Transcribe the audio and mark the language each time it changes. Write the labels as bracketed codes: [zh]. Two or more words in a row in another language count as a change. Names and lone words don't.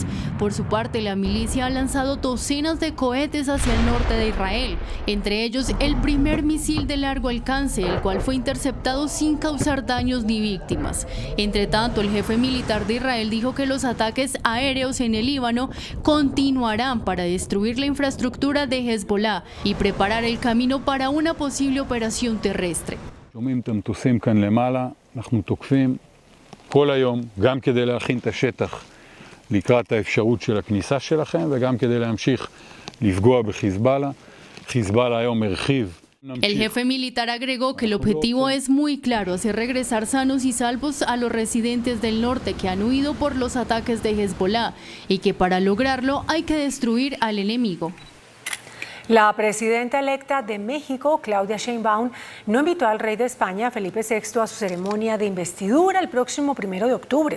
[es] Por su parte, la milicia ha lanzado docenas de cohetes hacia el norte de Israel, entre ellos el primer misil de largo alcance, el cual fue interceptado sin causar daños ni víctimas. Entre tanto, el jefe militar de Israel dijo que los ataques aéreos en el Líbano continuarán para destruir la infraestructura de Hezbollah y preparar el camino para una posible operación terrestre. [he] שומעים את המטוסים כאן למעלה, אנחנו תוקפים כל היום, גם כדי להכין את השטח לקראת האפשרות של הכניסה שלכם, וגם כדי להמשיך לפגוע בחיזבאללה. חיזבאללה היום הרחיב. [es] El jefe militar agregó que el objetivo es muy claro, hacer regresar sanos y salvos a los residentes del norte que han huido por los ataques de Hezbollah y que para lograrlo hay que destruir al enemigo. La presidenta electa de México, Claudia Sheinbaum, no invitó al rey de España, Felipe VI, a su ceremonia de investidura el próximo 1 de octubre.